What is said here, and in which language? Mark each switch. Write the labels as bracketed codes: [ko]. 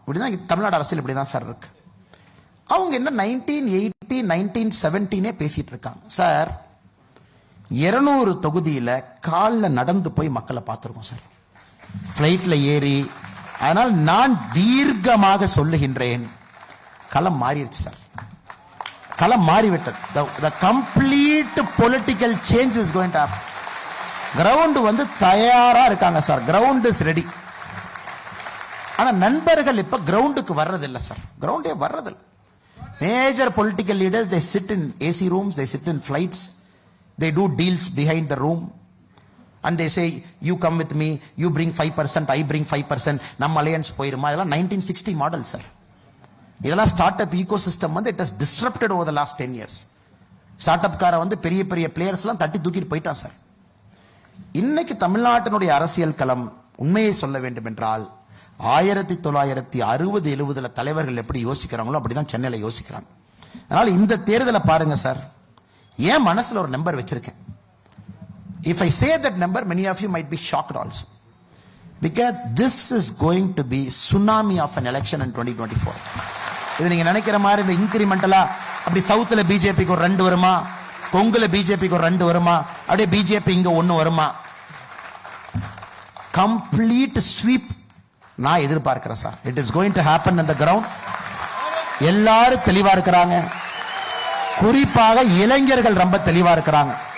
[ta] இப்படிதான் தமிழ்நாடு அரசியல் இப்படிதான் சார் இருக்கு. அவங்க என்ன 1980 1917 பேசிட்டு இருக்காங்க சார். 200 தொகுதியில காலில் நடந்து போய் மக்களை பார்த்திருக்கோம் சார், பிளைட்ல ஏறி. அதனால் நான் தீர்க்கமாக சொல்லுகின்றேன், களம் மாறிடுச்சு சார், களம் மாறிவிட்டது. [en] The complete political change is going to happen. [ta] Ground வந்து தயாரா இருக்காங்க சார், [en] Ground is ready. [ta] ஆனா நண்பர்கள் இப்ப கிரவுண்டுக்கு வர்றதில்லை சார், கிரவுண்டே வர்றதில்லை. [en] major political leaders they sit in AC rooms, they sit in flights, they do deals behind the room and they say you come with me, you bring 5%, I bring 5%, [ta] நம்ம alliance போயிருமா. இதெல்லாம் 1960 model sir. [en] இதெல்லாம் start up ecosystem வந்து it has disrupted over the last 10 years. [ta] Start up காரை வந்து பெரிய பெரிய players எல்லாம் தட்டி தூக்கிட்டு போயிட்டான் சார். இன்னைக்கு தமிழ்நாட்டினுடைய அரசியல் களம் உண்மையை சொல்ல வேண்டும் என்றால் 1960-70 தலைவர்கள் எப்படி யோசிக்கிறாங்களோ அப்படிதான் சென்னையில யோசிக்கிறாங்க. அதனால இந்த தேர்தலை பாருங்க சார், ஏன் மனசுல ஒரு நம்பர் வச்சிருக்கேன். [en] If I say that number, many of you might be shocked also, because this is going to be tsunami of an election in 2024. [ta] இது நீங்க நினைக்கிற மாதிரி இந்த இன்கிரிமெண்டலா அப்படி சவுத்துல பிஜேபிக்கு ஒரு 2 வருமா, கொங்குல பிஜேபிக்கு ஒரு 2 வருமா, அப்படியே பிஜேபி இங்க 1 வருமா? [en] complete sweep [ta] நான் எதிர்பார்க்கிறேன் sir. [en] It is going to happen on the ground. [ta] எல்லாரும் தெளிவா இருக்கிறாங்க, குறிப்பாக இளைஞர்கள் ரொம்ப தெளிவா இருக்கிறாங்க.